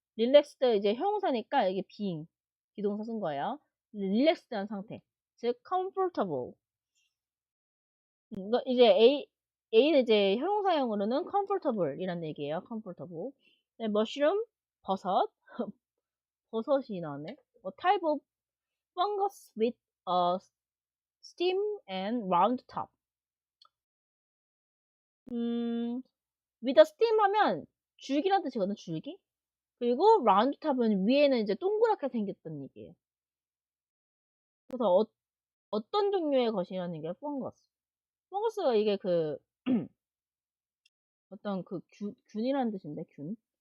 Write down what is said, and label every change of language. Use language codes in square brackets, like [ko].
[ko] relaxed 이제 형용사니까 이게 being 비동사 쓴 거예요. relaxed한 상태. [en] 즉 comfortable. [ko] 이거 이제 A는 이제 형용사형으로는 comfortable이라는 얘기예요. comfortable. 네, mushroom 버섯. 버섯이 나왔네. [en] A type of fungus with a stem and round top. with a stem [ko] 하면 줄기란 뜻이거든, 줄기. 그리고 round top은 위에는 이제 동그랗게 생겼던 얘기예요. 그래서 어떤 종류의 것이라는 얘기예요, fungus. fungus 이게 그 어떤 그 균이라는 뜻인데, 균.